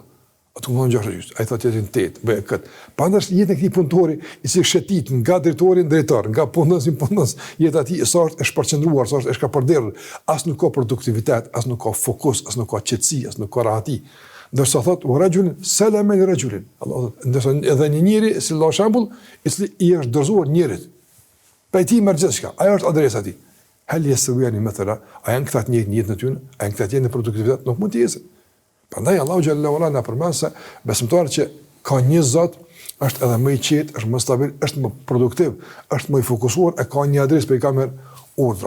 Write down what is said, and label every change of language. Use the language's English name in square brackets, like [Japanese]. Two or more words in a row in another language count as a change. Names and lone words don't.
[Albanian] Ato mund 6 të gjysmë. Ai thotë tjetrin 8, bëj kët. Pandash jetën e këtij punëtori i si shetit nga drejtori në drejtor, nga punës, jeta e tij sa është e shpërqendruar, sa është e shkapërderdhur, as nuk ka produktivitet, as nuk ka fokus, as nuk ka qetësi, as nuk ka rahati. Ndërsa thotë [Arabic] وَرَجُلًا سَلَمًا لِرَجُلٍ. [Albanian] Allah thotë, ndërsa edhe një njeri si Allah shembull, i cili i është dorëzuar njerit. Pa ti merr gjithçka. Ajo është adresa e tij. [Arabic] هل يستويان مثلا, [Albanian] a janë këta të njëjtë në jetën e tyre, a janë këta të njëjtë në produktivitet, nuk mund të jesin. Prandaj [Arabic] الله جل وعلا [Albanian] na përmend se besimtari që ka një Zot është edhe më i qetë, është më stabil, është më produktiv, është më i fokusuar, e ka një adresë për i ka merr urdhra.